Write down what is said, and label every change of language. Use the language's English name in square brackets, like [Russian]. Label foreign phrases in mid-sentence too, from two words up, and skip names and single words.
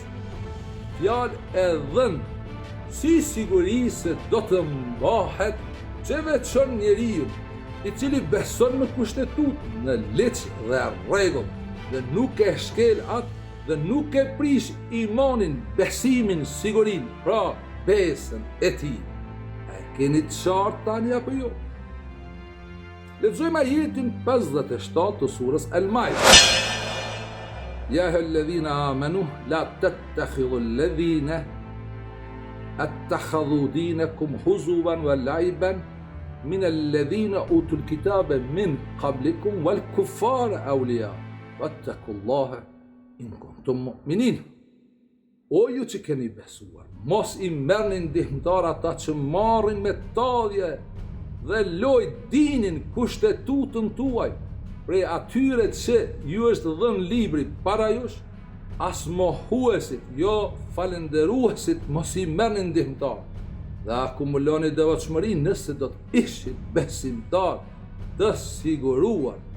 [Albanian] Fjalë e dhënë si siguri se do të mbahet që veçon njeriu i cili beson në kushtetut, në ligj dhe rregull, dhe nuk e shkel atë dhe nuk e prish imanin, besimin, sigurin, pra besën e tij. A e keni të qartë tani apo jo? Lexojmë ajetin 57 të surës Al-Maida. [Arabic] يا أيها الذين آمنوا لا تتخذوا الذين اتخذوا دينكم هزوا ولعبا من الذين أوتوا الكتاب من قبلكم والكفار أولياء واتقوا الله إن كنتم مؤمنين. [Albanian] O ju që keni besuar, mos i merrni ndihmëtar ata që marrin me tadhje dhe loj dinin, kushtetutën tuaj prej atyre që ju është dhënë libri para jush, as mohuesit, jo falenderuesit, mos i merrni ndihmëtar dhe akumuloni devotshmëri nëse do të ishit besimtar të siguruar.